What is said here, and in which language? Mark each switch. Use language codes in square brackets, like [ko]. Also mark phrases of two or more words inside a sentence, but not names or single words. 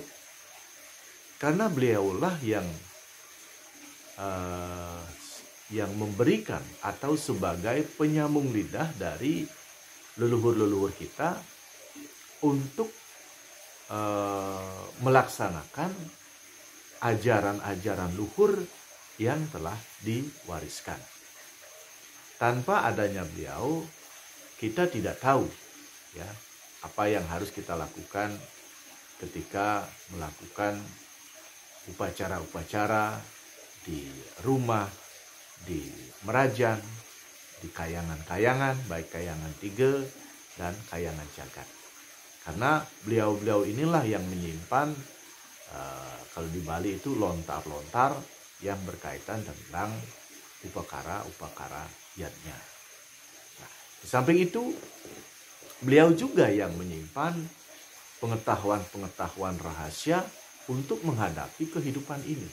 [id] Karena beliaulah yang memberikan atau sebagai penyambung lidah dari leluhur-leluhur kita untuk melaksanakan ajaran-ajaran luhur yang telah diwariskan. Tanpa adanya beliau, kita tidak tahu ya apa yang harus kita lakukan ketika melakukan upacara-upacara di rumah, di merajan, di kayangan-kayangan, baik kayangan tiga dan kayangan jagat. Karena beliau-beliau inilah yang menyimpan, kalau di Bali itu lontar-lontar yang berkaitan tentang upakara yatnya. Nah, di samping itu, beliau juga yang menyimpan pengetahuan-pengetahuan rahasia untuk menghadapi kehidupan ini.